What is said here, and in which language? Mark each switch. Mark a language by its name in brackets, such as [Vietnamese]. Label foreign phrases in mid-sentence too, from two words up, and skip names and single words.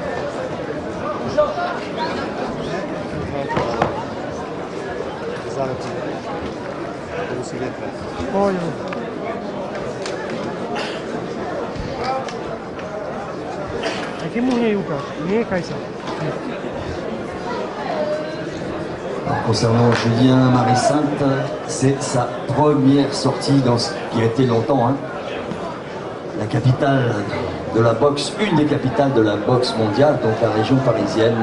[Slovak] Zalepí. To musí vetrať. Poď. A ty mu hneď ukáž. Nechaj sa. [French] Concernant Julien Marissac, c'est sa première sortie dans ce qui a été longtemps la capitale de la boxe, une des capitales de la boxe mondiale, donc la région parisienne.